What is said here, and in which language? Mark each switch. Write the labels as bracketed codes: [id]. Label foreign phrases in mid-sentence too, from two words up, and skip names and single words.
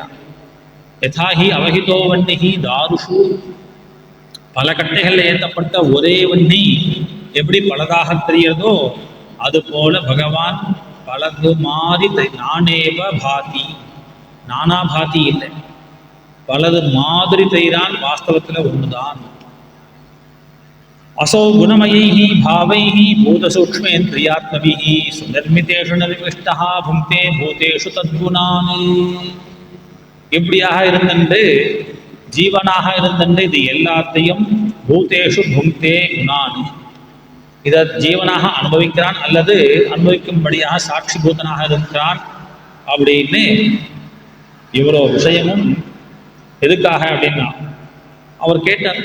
[sa] यथा हि अवहितो वह्निः दारुषु, [ta] பல கட்டைகள்ல ஏற்றப்பட்ட ஒரே வன்னி எப்படி பலதாக தெரிகிறதோ அது போல பகவான் பலது மாதிரி [sa] नानेव भाति, नाना भाति [ta] இல்லை, பலது மாதிரி தெரிகிறான், வாஸ்தவத்துல ஒண்ணுதான். [sa] असौ गुणमयैः भावैः भूतसूक्ष्मेन्द्रियात्मभिः सुनिर्मितेषु निर्विष्टः भुङ्क्ते भूतेषु तद्गुणान्. [ta] இப்படியாக இருந்துட்டு ஜீவனாக இருந்துட்டு இது எல்லாத்தையும் [sa] भूतेषु भुङ्क्ते गुणान्, [ta] இதை ஜீவனாக அனுபவிக்கிறான் அல்லது அனுபவிக்கும்படியாக சாட்சி பூதனாக இருக்கிறான் அப்படின்னு இவ்வளோ விஷயமும் எதுக்காக அப்படின்னா அவர் கேட்டார்.